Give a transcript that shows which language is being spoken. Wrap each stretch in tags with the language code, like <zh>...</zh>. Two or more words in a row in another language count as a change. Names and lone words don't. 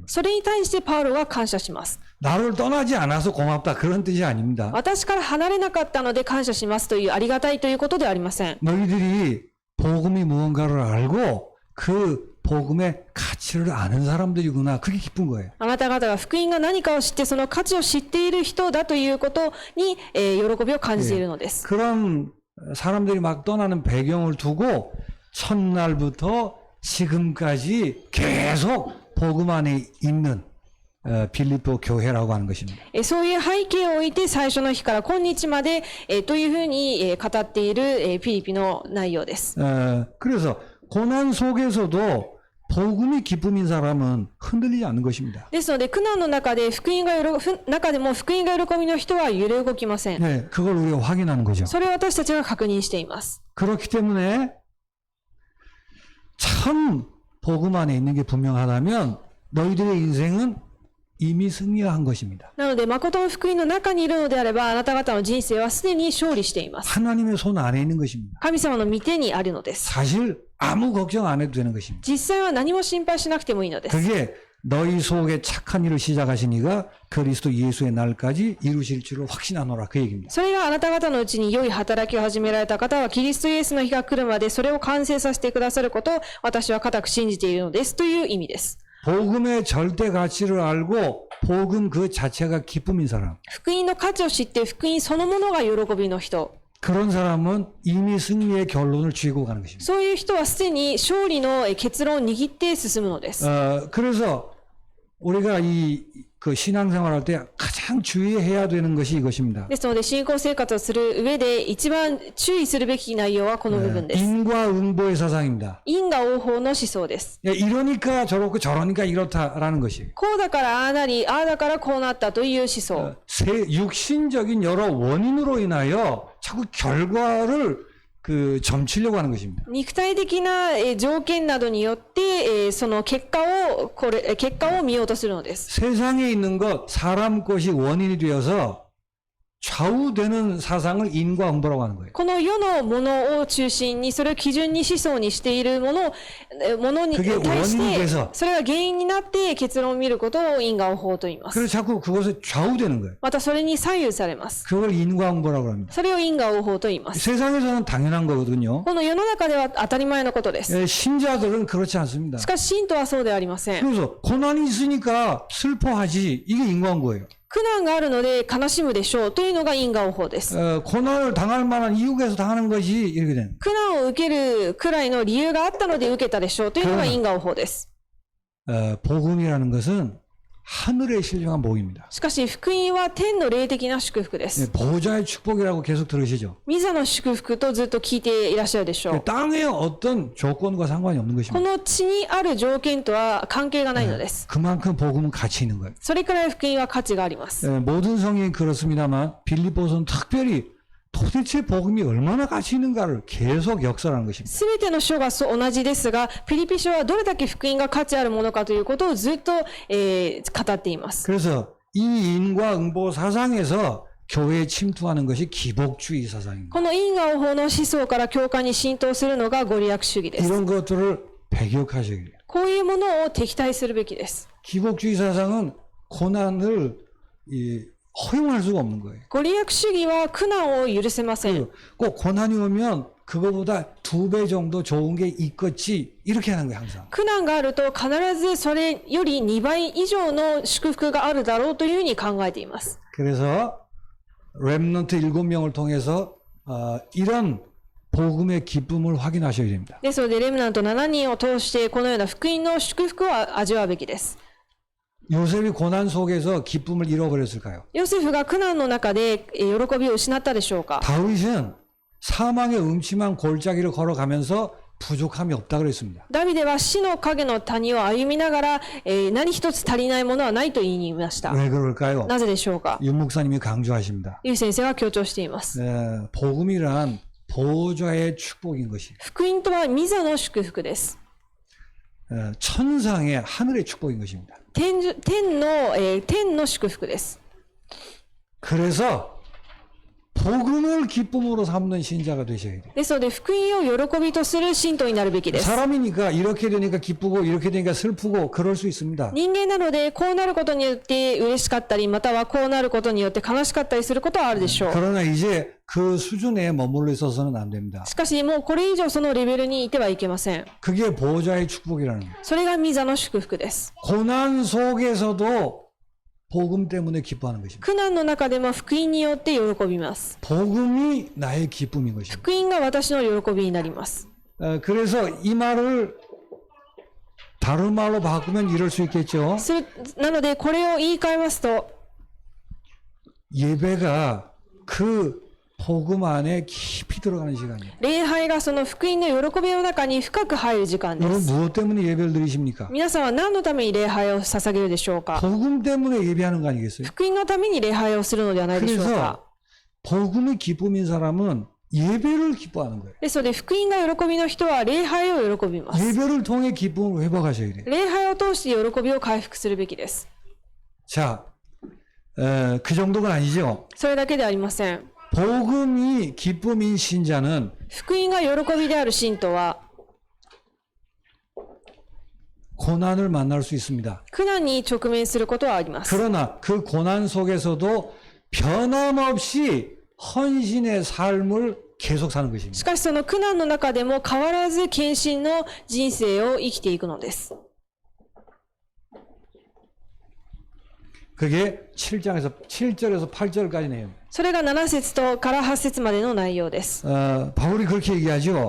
<ja>それに対してパウロは感謝します。</ja> <ko>나를 떠나지 않아서 고맙다 그런 뜻이 아닙니다.</ko> <ja>私から離れなかったので感謝しますというありがたいということではありません。</ja> <ko>너희들이 복음이 무언가를 알고 그 복음의 가치를 아는 사람들이구나. 그게 기쁜 거예요.</ko> <ja>あなた方が福音が何かを知ってその価値を知っている人だということに、喜びを感じているのです。</ja> <ko>그런 사람들이 막 떠나는 배경을 두고 첫날부터 지금까지 계속 복음 안에 있는 빌립보 교회라고 하는 것입니다.</ko> <ja>そういう背景を置いて最初の日から今日まで、というふうに、語っている、ピリピの内容です。</ja> <ko>그래서 고난 속에서도 복음이 기쁨인 사람은 흔들리지 않는 것입니다.</ko> <ja>ですので苦難の中でも福音が喜びの人は揺れ動きません。</ja> <ko>네, 그걸 우리가 확인하는 거죠.</ko> <ja>それを私たちが確認しています。</ja> <ko>그렇기 때문에 참 복음 안에 있는 게 분명하다면 너희들의 인생은 이미 승리한 것입니다.</ko> <ja>なので誠の福音の中にいるのであればあなた方の人生はすでに勝利しています。</ja> <ko>하나님의 손 안에 있는 것입니다.</ko> <ja>神様の御手にあるのです。</ja> <ko>사실 아무 걱정 안 해도 되는 것입니다.</ko> <ja>実際は何も心配しなくてもいいのです。</ja> <ko>그게 너희 속에 착한 일을 시작하신 이가 그리스도 예수의 날까지 이루실 줄을 확신하노라 그 얘기입니다.</ko> <ja>それがあなた方のうちに良い働きを始められた方はキリストイエスの日が来るまでそれを完成させてくださることを私は固く信じているのですという意味です。</ja> <ko>복음의 절대 가치를 알고 복음 그 자체가 기쁨인 사람.</ko> <ja>福音の価値を知って福音そのものが喜びの人。</ja> <ko>그런 사람은 이미 승리의 결론을 쥐고 가는 것입니다.</ko> <ja>そういう人はすでに勝利の結論を握って進むのです。</ja> <ko>그래서 우리가 그 신앙생활할 때 가장 주의해야 되는 것이 이것입니다.</ko> <ja>ですので信仰生活をする上で一番注意するべき内容はこの部分です。</ja> <ko>인과응보의 사상입니다.</ko> <ja>因果応報の思想です。</ja> <ko>이러니까 저렇고 저러니까 이렇다라는 것이</ko> <ja>こうだからああなり、ああだからこうなったという思想。</ja> <ko>육신적인 여러 원인으로 인하여 자꾸 결과를 점치려고 하는 것입니다.</ko> <ja>肉体的な条件などによってその結果を見ようとするのです。</ja> <ko>세상에 있는 것, 사람 것이 원인이 되어서 좌우되는 사상을 인과응보라고 하는 거예요.</ko> <ja>この世のものを中心にそれを基準に思想にしているものに</ja> <ko>그게</ko> <ja>対し</ja> <ko>원인이</ko> <ja>て</ja> <ko>돼서</ko> <ja>それが原因になって結論を見ることを因果応報と言います。</ja> <ko>그래서 자꾸 그것에 좌우되는 거예요.</ko> <ja>またそれに左右されます。</ja> <ko>그걸 인과응보라고 합니다.</ko> <ja>それを因果応報と言います。</ja> <ko>세상에서는 당연한 거거든요.</ko> <ja>この世の中では当たり前のことです。</ja> <ko>신자들은 그렇지 않습니다.</ko> <ja>しかし信徒はそうではありません。</ja> <ko>그래서 고난이 있으니까 슬퍼하지. 이게 인과응보예요.</ko> <ja>苦難があるので悲しむでしょうというのが因果応報です。</ja> <ko>고난을 당할 만한 이유가 있어서 당하는 것이 이렇게 되는.</ko> <ja>苦難を受けるくらいの理由があったので受けたでしょうというのが因果応報です。</ja> <ko>복음이라는 것은 하늘의 신령한 복입니다.</ko> <ja>しかし福音は天の霊的な祝福です。</ja> <ko>보좌의 축복이라고 계속 들으시죠.</ko> <ja>御座の祝福とずっと聞いていらっしゃるでしょう。</ja> <ko>땅의 어떤 조건과 상관이 없는</ko> <ja>こ</ja> <ko>것입니다.</ko> <ja>の地にある条件とは関係がないのです。</ja> <ko>그만큼 복음은 가치 있는 거예요.</ko> <ja>それくらい福音は価値があります。</ja> <ko>모든 성경이 그렇습니다만 빌립보서는 특별히 도대체 복음이 얼마나 가치 있는가를 계속 역설하는 것입니다.</ko> <ja>すべての書が同じですが、ピリピ書はどれだけ福音が価値あるものかということをずっと、語っています。</ja> <ko>그래서 이 인과응보 사상에서 교회에 침투하는 것이 기복주의 사상입니다.</ko> <ja>この因果応報の思想から教会に浸透するのがご利益主義です。</ja> <ko>이런 것들을 배격하셔야 돼요.</ko> <ja>こういうものを敵対するべきです。</ja> <ko>기복주의 사상은 고난을 허용할 수가 없는 거예요.</ko> <ja>ご利益主義は苦難を許せません。</ja> <ko>꼭 고난이 오면 그거보다 2배 정도 좋은 게 있겠지 이렇게 하는 거예요 항상.</ko> <ja>苦難があると必ずそれより2倍以上の祝福があるだろうというふうに考えています。</ja> <ko>그래서 렘넌트 7명을 통해서 이런 복음의 기쁨을 확인하셔야 됩니다.</ko> <ja>ですのでレムナント7人を通してこのような福音の祝福を味わうべきです。</ja> <ko>요셉이 고난 속에서 기쁨을 잃어버렸을까요?</ko> <ja>ヨセフが苦難の中で喜びを失ったでしょうか。</ja> <ko>다윗은 사망의 음침한 골짜기를 걸어가면서 부족함이 없다 그랬습니다.</ko> <ja>ダビデは死の影の谷を歩みながら、何一つ足りないものはないと言いました。</ja> <ko>왜 그럴까요?</ko> <ja>なぜでしょうか。</ja> <ko>윤 목사님이 강조하십니다.</ko> <ja>ユウ先生が強調しています。</ja> <ko>복음이란 보좌의 축복인 것이.</ko> <ja>福音とは御座の祝福です。</ja> <ko>천상의 하늘의 축복인 것입니다.</ko> <ja>天の祝福です。</ja> <ko>그래서 복음을 기쁨으로 삼는 신자가 되셔야 돼요.</ko> <ja>ですので福音を喜びとする信徒になるべきです。</ja> <ko>사람이니까 이렇게 되니까 기쁘고 이렇게 되니까 슬프고 그럴 수 있습니다.</ko> <ja>人間なのでこうなることによって嬉しかったりまたはこうなることによって悲しかったりすることはあるでしょう。</ja> <ko>그러나 이제 그 수준에 머물러 있어서는 안 됩니다.</ko> <ja>しかしもうこれ以上そのレベルにいてはいけません。</ja> <ko>그게 보좌의 축복이라는 거예요.</ko> <ja>それが御座の祝福です。</ja> <ko>고난 속에서도 복음 때문에 기뻐하는 것입니다.</ko> <ja>苦難の中でも福音によって喜びます。</ja> <ko>복음이 나의 기쁨인 것입니다.</ko> <ja>福音が私の喜びになります。</ja> <ko>그래서 이 말을 다른 말로 바꾸면 이럴 수 있겠죠.</ko> <ja>なのでこれを言い換えますと</ja> <ko>예배가 그 복음 안에 깊이 들어가는 시간이에요.</ko> <ja>礼拝がその福音の喜びの中に深く入る時間で</ja> <ko>여러분</ko> <ja>す。</ja> <ko>무엇 때문에 예배를 드리십니까?</ko> <ja>皆さんは何のために礼拝を捧げるでしょうか。</ja> <ko>복음 때문에 예배하는 거 아니겠어요?</ko> <ja>福音のために礼拝をするのではないでしょうか。</ja> <ko>그래서 복음이 기쁨인 사람은 예배를 기뻐하는 거예요.</ko> <ja>ですので福音が喜びの人は礼拝を喜びます。</ja> <ko>예배를 통해 기쁨을 회복하셔야 돼요.</ko> <ja>礼拝を通して喜びを回復するべきです。</ja> <ko>자, 그 정도가 아니죠.</ko> <ja>それだけではありません。</ja> <ko>복음이 기쁨인 신자는</ko> <ja>福音が喜びである信徒は</ja> <ko>고난을 만날 수 있습니다.</ko> <ja>苦難に直面することはあります。</ja> <ko>그러나 그 고난 속에서도 변함없이 헌신의 삶을 계속 사는</ko> <ja>し</ja> <ko>것입니다.</ko> <ja>かしその苦難の中でも変わらず献身の人生を生きていくのです。</ja> <ko>그게 7절에서 8절까지 내용.</ko> <ja>それが7節とから8節までの内容です。</ja> <ko>바울이 그렇게 얘기하죠.</ko>